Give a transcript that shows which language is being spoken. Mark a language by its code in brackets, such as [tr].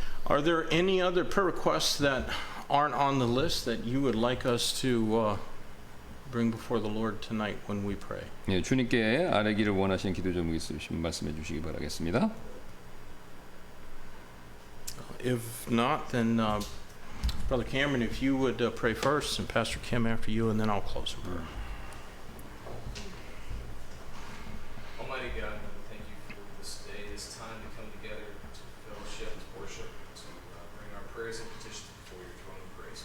[en] Are there any other prayer requests that aren't on the list that you would like us to bring before the Lord tonight when we pray? [ko] 예, 주님께 아뢰기를 원하시는 기도 제목이 있으시면 말씀해 주시기 바라겠습니다. [en] If not, then Brother Cameron, if you would pray first, and Pastor Kim after you, and then I'll close in prayer. Almighty God, we thank you for this day, this time to come together to fellowship, to worship, to bring our prayers and petitions before your throne of grace.